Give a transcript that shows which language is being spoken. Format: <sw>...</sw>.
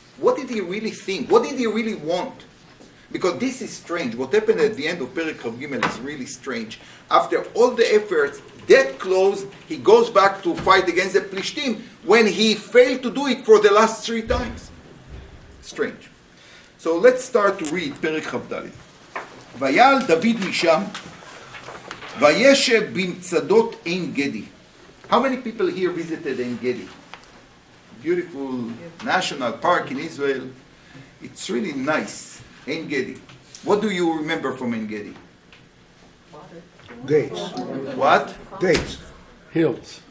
<en>What did he really think? What did he really want? Because this is strange. What happened at the end of Perek Chav Gimel is really strange. After all the efforts, that close, he goes back to fight against the Plishtim when he failed to do it for the last 3 times. Strange. So let's start to read Perek Chavdalet.</en> <he>ויעל דוד משם, וישב במצדות עין גדי.</he> <en>How many people here visited Ein Gedi? Beautiful national park in Israel. It's really nice. Ein Gedi. What do you remember from Ein Gedi? Dates. What? Dates. Hills.</en>